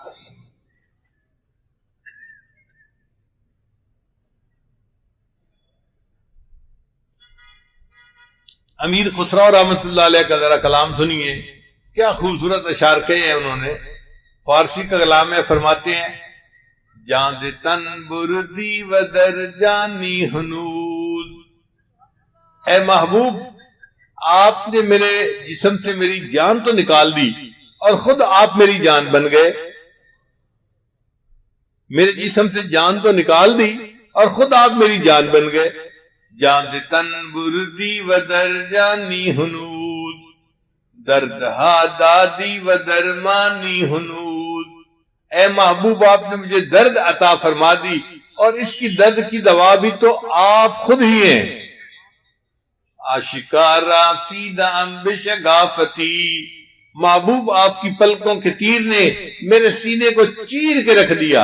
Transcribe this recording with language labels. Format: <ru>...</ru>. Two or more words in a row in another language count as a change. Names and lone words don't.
<ur>امیر خسرو رحمۃ اللہ علیہ کا ذرا کلام سنیے، کیا خوبصورت اشعار کہے ہیں انہوں نے۔ فارسی کا کلام میں فرماتے ہیں</ur> <fa>جان دے تن بردی و در جانی ہنود،</fa> <ur>اے محبوب آپ نے میرے جسم سے میری جان تو نکال دی اور خود آپ میری جان بن گئے۔ میرے جسم سے جان تو نکال دی اور خود آپ میری جان بن گئے۔</ur> <fa>جان دے تن بردی و در جانی ہنود، درد ہا دادی و درمانی ہنود،</fa> <ur>اے محبوب آپ نے مجھے درد عطا فرما دی اور اس کی درد کی دوا بھی تو آپ خود ہی ہیں۔</ur> <fa>آشکارا سیدہ بشگافتی،</fa> <ur>محبوب آپ کی پلکوں کے تیر نے میرے سینے کو چیر کے رکھ دیا۔</ur>